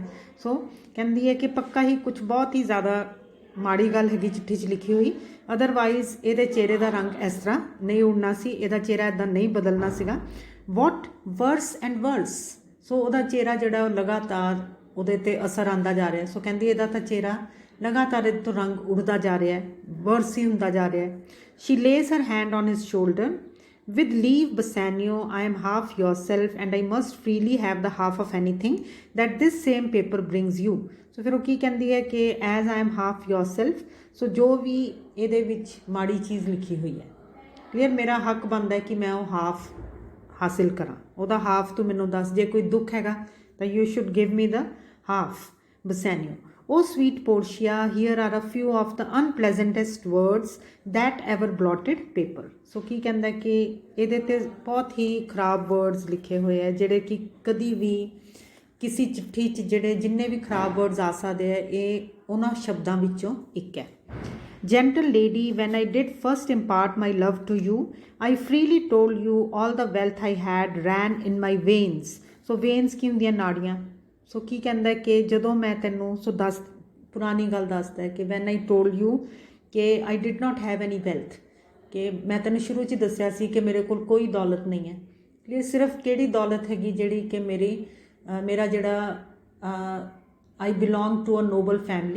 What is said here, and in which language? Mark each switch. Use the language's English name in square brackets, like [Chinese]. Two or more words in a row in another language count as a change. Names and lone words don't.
[Punjabi] ਸੋ ਕਹਿੰਦੀ ਹੈ ਕਿ ਪੱਕਾ ਹੀ ਕੁਛ ਬਹੁਤ ਹੀ ਜ਼ਿਆਦਾ ਮਾੜੀ ਗੱਲ ਹੈਗੀ ਚਿੱਠੀ 'ਚ ਲਿਖੀ ਹੋਈ, ਅਦਰਵਾਈਜ਼ ਇਹਦੇ ਚਿਹਰੇ ਦਾ ਰੰਗ ਇਸ ਤਰ੍ਹਾਂ ਨਹੀਂ ਉੜਨਾ ਸੀ, ਇਹਦਾ ਚਿਹਰਾ ਇੱਦਾਂ ਨਹੀਂ ਬਦਲਣਾ ਸੀਗਾ। [English] what worse and worse. [Punjabi] ਸੋ ਉਹਦਾ ਚਿਹਰਾ ਜਿਹੜਾ ਉਹ ਲਗਾਤਾਰ ਉਹਦੇ 'ਤੇ ਅਸਰ ਆਉਂਦਾ ਜਾ ਰਿਹਾ। ਸੋ ਕਹਿੰਦੀ ਇਹਦਾ ਤਾਂ ਚਿਹਰਾ ਲਗਾਤਾਰ ਇਹਦੇ ਤੋਂ ਰੰਗ ਉੱਡਦਾ ਜਾ ਰਿਹਾ ਹੈ, ਵਰਸ ਹੀ ਹੁੰਦਾ ਜਾ ਰਿਹਾ ਹੈ। [English] she lays her hand on his shoulder with leave Bassanio, I am half yourself and I must freely have the half of anything that this same paper brings you. [Punjabi] So ਫਿਰ ਉਹ ਕੀ ਕਹਿੰਦੀ ਹੈ ਕਿ [English] as I am half yourself, [Punjabi] ਸੋ ਜੋ ਵੀ ਇਹਦੇ ਵਿੱਚ ਮਾੜੀ ਚੀਜ਼ ਲਿਖੀ ਹੋਈ ਹੈ, ਕਲੀਅਰ, ਮੇਰਾ ਹੱਕ ਬਣਦਾ ਹੈ ਕਿ ਮੈਂ ਉਹ ਹਾਫ ਹਾਸਿਲ ਕਰਾਂ। ਉਹਦਾ ਹਾਫ ਤੂੰ ਮੈਨੂੰ ਦੱਸ, ਜੇ ਕੋਈ ਦੁੱਖ ਹੈਗਾ ਤਾਂ [English] you should give me the half. Bassanio, oh sweet Portia, here are a few of the unpleasantest words that ever blotted paper. [Punjabi] ਸੋ ਕੀ ਕਹਿੰਦਾ ਕਿ ਇਹਦੇ 'ਤੇ ਬਹੁਤ ਹੀ ਖਰਾਬ ਵਰਡਸ ਲਿਖੇ ਹੋਏ ਹੈ, ਜਿਹੜੇ ਕਿ ਕਦੀ ਵੀ ਕਿਸੇ ਚਿੱਠੀ 'ਚ ਜਿਹੜੇ ਜਿੰਨੇ ਵੀ ਖਰਾਬ ਵਰਡਸ ਆ ਸਕਦੇ ਹੈ, ਇਹ ਉਹਨਾਂ ਸ਼ਬਦਾਂ ਵਿੱਚੋਂ ਇੱਕ ਹੈ। [English] Gentle lady, when I did first impart my love to you, I freely told you all the wealth I had ran in my veins. [Punjabi] ਸੋ veins ਕੀ ਹੁੰਦੀਆਂ? ਨਾੜੀਆਂ। ਸੋ ਕੀ ਕਹਿੰਦਾ ਕਿ ਜਦੋਂ ਮੈਂ ਤੈਨੂੰ, ਸੋ ਦੱਸ, ਪੁਰਾਣੀ ਗੱਲ ਦੱਸਦਾ ਹੈ ਕਿ [English] when I told you [Punjabi] ਕਿ [English] I did not have any wealth, [Punjabi] ਕਿ ਮੈਂ ਤੈਨੂੰ ਸ਼ੁਰੂ 'ਚ ਦੱਸਿਆ ਸੀ ਕਿ ਮੇਰੇ ਕੋਲ ਕੋਈ ਦੌਲਤ ਨਹੀਂ ਹੈ। ਇਹ ਸਿਰਫ ਕਿਹੜੀ ਦੌਲਤ ਹੈਗੀ? ਜਿਹੜੀ ਕਿ ਮੇਰਾ ਜਿਹੜਾ [English] I belong to a noble family.